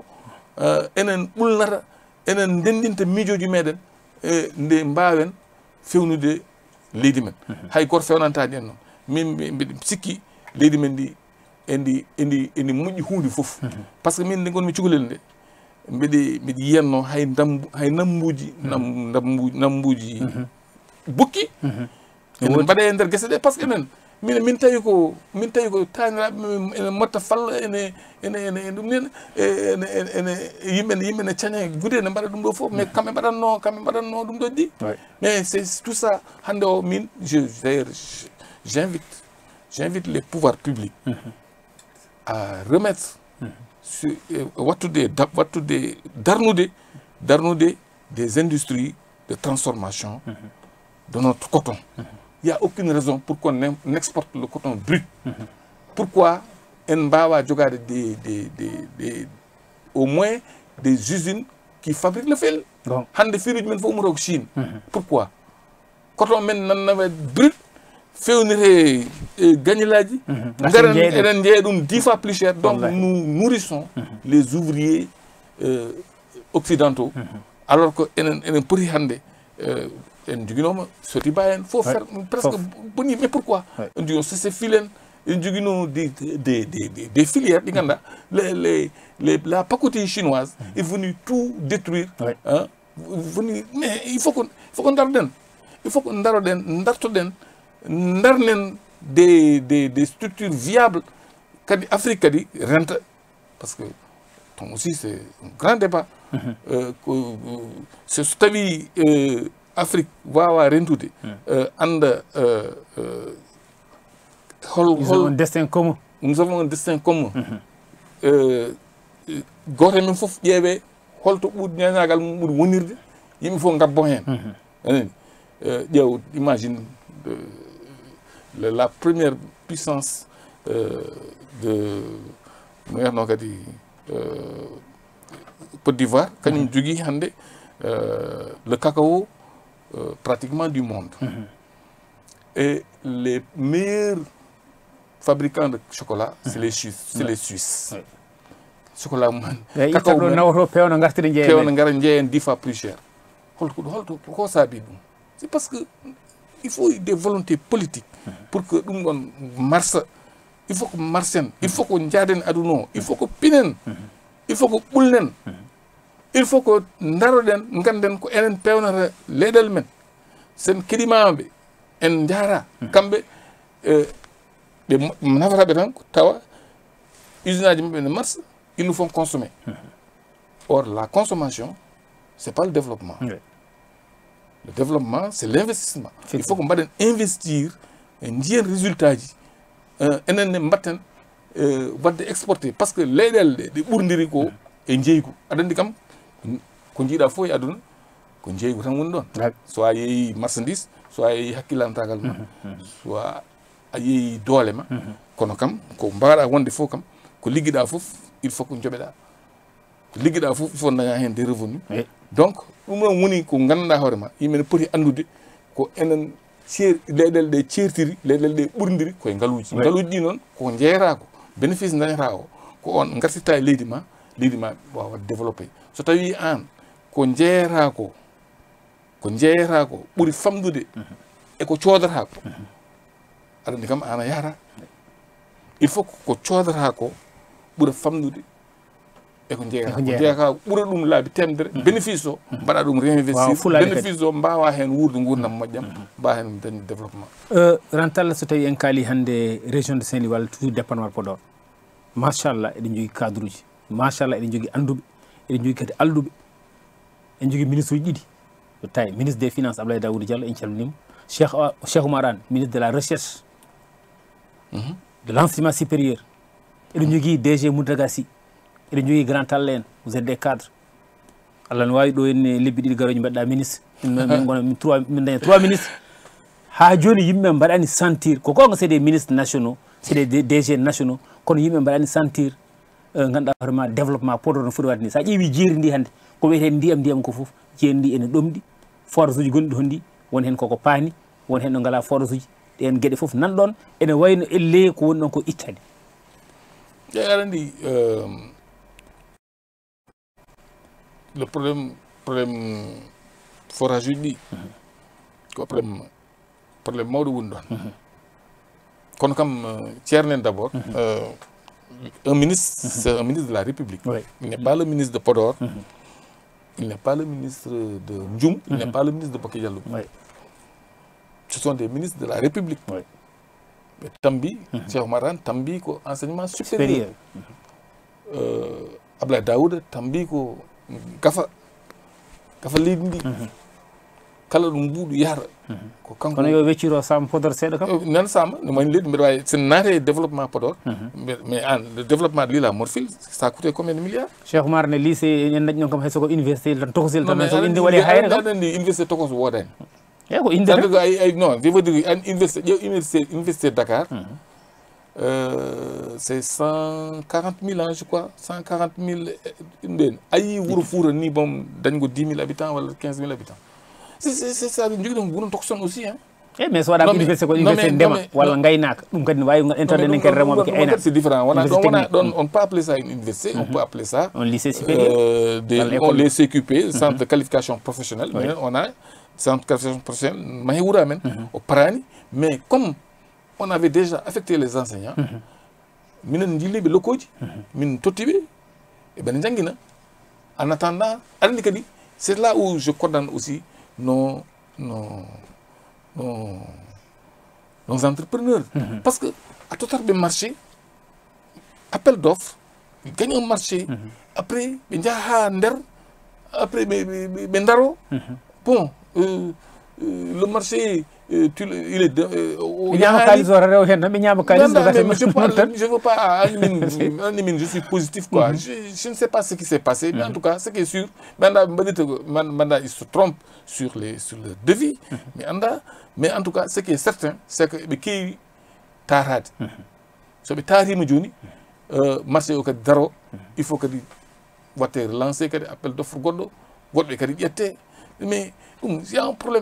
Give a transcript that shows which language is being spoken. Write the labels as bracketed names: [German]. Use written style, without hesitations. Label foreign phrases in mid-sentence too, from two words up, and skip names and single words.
[Fula] enen ɓulnata enen ndendinta miijoji meɗen nde mbawen fewnude leydi men hay goto fewnantani en noon min mbiɗa sikki leydi men ndi endi moƴƴi hunde foof [French] par ce que [Fula] min nde gonmi cukalel nde mbiɗa yiyanno hay nambuji bukki ene mbaɗe e nder guese ɗe [French] par ce que [Fula] enen min tawi ko taniraɓe ene motta falla ene ɗum nen ene yimɓe ne caña gude ne mbaɗa ɗum ɗo fof mais kamɓe mbaɗanno ɗum ɗo ɗi [French] mais c'est tout ça [Fula] hande o min [French] j'invite les pouvoirs publics à remettre [Fula] wattude darnude [French] des industries de transformation de notre coton. Il n'y a aucune raison pour qu'on exporte le coton brut. Pourquoi [Fula] Mbawa jogade [French] au moins des usines qui fabriquent le fel. [Fula] Hande firuj men fo umro Chine. Pourquoi coton men nanna brut fewnire gagnilaji ngaren eden jeey dum [French] 10 fois plus cher. Donc nous nourrissons les ouvriers occidentaux alors que [Fula] enen pori hande en jogino soti bayen [French] faut faire presque boni. Mais pourquoi on dit c'est filen [Fula] en jogino [French] des filières di ganda la pacotille chinoise est venue tout détruire hein mais il faut qu'on darden ndarnen des structures viables [Fula] kadi Afrique kadi renta [French] parce que aussi c'est un grand débat c'est [Fula] so tawi Afrique wawa rentude anda [French] nous avons un destin commun [Fula] goto men foof ƴeewe holto ɓuuri ñañagal mum ɓuuri wonirde yimɓe fof gabbo hen anani ƴeew [French] imagine la première puissance de [Fula] no kadi [French] Côte d'Ivoire [Fula] kañum jogui hande [French] le cacao pratiquement du monde et les meilleurs fabricants de chocolat c'est les Suisses [Fula] chocolat mum cacao nawto pewno gara jeeyen [French] 10 fois plus cher [Fula] holto ko saabi ɗum [French] c'est parce que il faut des volontés politiques pour que [Fula] ɗum ɗon marsa [French] il faut que [Fula] marchen, [French] il faut que [Fula] njaden aduno, [French] il faut que [Fula] pinen, [French] il faut que [Fula] bulnen, [French] il faut que [Fula] ndaroden nganden ko enen pewnata leɗel men sen keɗimaɓe en jara kamɓe ɓe nafataɓe tan ko tawa usine aji maɓɓe ne marche [French] ils nous font consommer. Or la consommation c'est pas le développement. Le développement c'est l'investissement. Il faut que [Fula] mbaɗen investir jiyen résultat ji enen ne mbatten wadde exporté [French] par ce que [Fula] leyɗele ɗe ɗe ɓurdiri ko e jeygu aɗa andi kam ko jiiɗa fof e aduna ko jeygu tan woni ɗon soit a yeehi marchandise soit a yeehi hakkilantagal ma soit a yeehi doole ma kono kam ko mbawɗa wonde fof kam ko ligguiɗa fof [French] il faut [Fula] ko joɓeɗa ko ligguiɗa fof [French] il faut [Fula] daña hen [French] des revenus donc [Fula] ɗum ɗon woni ko ganduɗa hoore ma yimɓe ne poti andude ko enen leyɗele ɗe ceertiri leyɗele ɗe ɓurdiri koye ngaluji ngaluji ɗi noon ko jeeyata ko bénéfice dañata o ko on gartitta e leydi ma wawa développé so tawi an ko jeeyata ko ɓuuri famdude eko coodata ko aɗa andi kam an a yahata [French] il faut [Fula] ko coodata ko ɓuura famdude eko jeeyata ko ɓuura ɗum laabi temedere bénéfice o mbaɗa ɗum réinvestir bénéfice o mbawa hen wurde gurdam moƴƴam mbawa hen dañde développement. Rantalla so tawi en kaali hande région de Saint-Louis walla [French] toujours département [Fula] Podor machallah eɗen jogui cadre uji machallah eɗen jogui anduɓe eɗen jogui kadi alluɓe en jogui ministre uji ɗiɗi so tawi [French] ministre des finances [Fula] Abdoulaye [French] Daouda Diallo [Fula] en calminimo [French] Cheikh Oumar Anne ministre de la recherche de l'enseignement supérieur [Fula] eɗen jogui [French] DG Mountaga Sy [Fula] eɗen jogui [French] grand Talla en vous êtes des [Fula] cadres Allah ne wawi ɗo henne lebbi ɗiɗi garoji mbaɗɗa ministre min daña 3 ministres ha joni yimɓe mbaɗani sentir ko gonga [French] c'est des ministres nationaux c'est des DG nationaux [Fula] kono yimɓe mbaɗani sentir ganduɗa hoorema développement Podor no foti wadde ni sa ƴeewi jeeri ndi hannde ko wiyete ndiyam ko foof jeeri ndi ene ɗomɗi forage uji gonɗi ɗon ndi won hen koko paani won hen ɗo ngala forage uji ɗen gueɗe foof nan ɗon ene wayno elle ko woni ɗon ko ittade aɗa andi [French] le problème [Fula] forage uji ɗi ko probléme mawɗo woni ɗon kono kam ceernen [French] d'abord un ministre c'est un ministre de la République il n'est pas le ministre de Podor il n'est pas le ministre de Ndioum il n'est pas le ministre de Boké Diallo ce sont des ministres de la République [Fula] tambi Cheikh Oumar Anne tambi ko enseignement supérieur Abdoulaye Daouda tambi ko gafa leydi ndi kala ɗum mbuɗu yahata ko kanko kono yo wecciro Samba Podor seeɗa kam nan Samba no wayno leydi mbiɗa wawi sen naate e développement Podor [French] mais an le développement de l'île à Morphil ça a coûté combien de milliards [Fula] Cheikh Oumar ne lycée en dañi ɗon kam hayso ko université tan tokosil tan so inde waɗi hayre kam aɗa andi université tokos wodani e ko inde [French] non je veux dire an université Dakar c'est 140 000 ans je crois 140 000 [Fula] nden ayi Wuro Fouta ni bom dañgo [French] 10 000 habitants walla 15 000 habitants c'est ça [Fula] jogui ɗon wuron tokson [French] aussi hein [Fula] mais so waɗama université ko université ndema walla gaynaka ɗum kadi ne wawi intorde nen kadi remoɓe ko ayna [French] c'est différent ɗon on peut appeler ça une université on peut appeler ça un lycée supérieur les CQP centre de qualification professionnelle mais on a centre de qualification professionnelle [Fula] mahe wuura men o parani [French] mais comme on avait déjà affecté les enseignants [Fula] minen jilliɓe lokkoji min tottiɓe eɓene jangguina [French] en attendant [Fula] aɗa andi kadi [French] c'est là où je condamne aussi nos entrepreneurs parce que à totarɓe marché appel d'offre gagne un marché après [Fula] ɓe jaaha ha nder [French] après [Fula] ɓe daro [French] bon le marché il est [Fula] ñama kalis o rew hen tan ɓe ñama kalis [French] je veux pas je suis positif quoi je ne sais pas ce qui s'est passé mais en tout cas ce qui est sûr manda il se trompe sur le devis mais en tout cas ce qui est certain c'est que [Fula] ɓe keewi tarade so ɓe taarima joni marché o kadi daro [French] il faut [Fula] kadi watte [French] relancé kadi appel d'offre [Fula] goɗɗo goɗɗo kadi ƴette [French] mais il y a un problème.